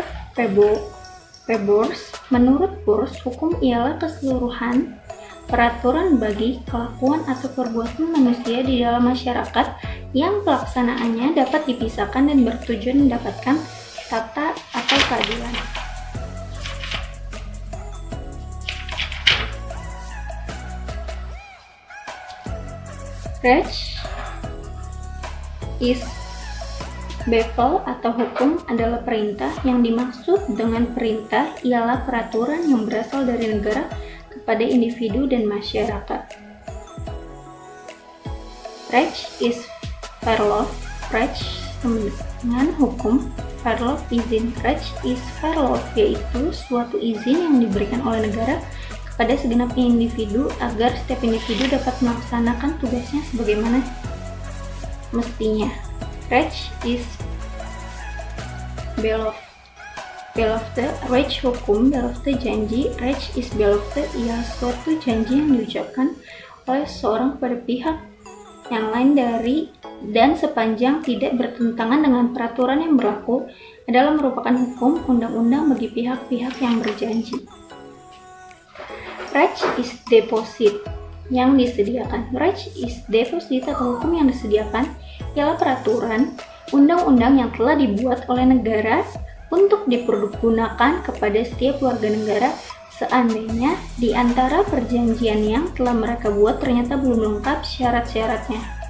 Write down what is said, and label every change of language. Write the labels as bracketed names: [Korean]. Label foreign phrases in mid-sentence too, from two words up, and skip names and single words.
[Indonesian] Rebors, menurut Bors, hukum ialah keseluruhan peraturan bagi kelakuan atau perbuatan manusia di dalam masyarakat yang pelaksanaannya dapat dipisahkan dan bertujuan mendapatkan tata atau keadilan. [Dutch] Recht is Bevel [Indonesian] atau hukum adalah perintah. Yang dimaksud dengan perintah ialah peraturan yang berasal dari negara kepada individu dan masyarakat. [Dutch] Recht is Verlof. [Indonesian] Recht dengan hukum, Verlof izin. [Dutch] Recht is Verlof [Indonesian] yaitu suatu izin yang diberikan oleh negara kepada segenap individu agar setiap individu dapat melaksanakan tugasnya sebagaimana mestinya. [Dutch] Recht is Belofte. [Indonesian] Recht hukum, belofte janji. [Dutch] Recht is belofte [Indonesian] ialah suatu janji yang diucapkan oleh seorang kepada pihak yang lain dari dan sepanjang tidak bertentangan dengan peraturan yang berlaku adalah merupakan hukum undang-undang bagi pihak-pihak yang berjanji. [Dutch] Recht is deposit, [Indonesian] yang disediakan. [Dutch] Recht is deposit [Indonesian] atau hukum yang disediakan ialah peraturan undang-undang yang telah dibuat oleh negara untuk dipergunakan kepada setiap warga negara seandainya di antara perjanjian yang telah mereka buat ternyata belum lengkap syarat-syaratnya.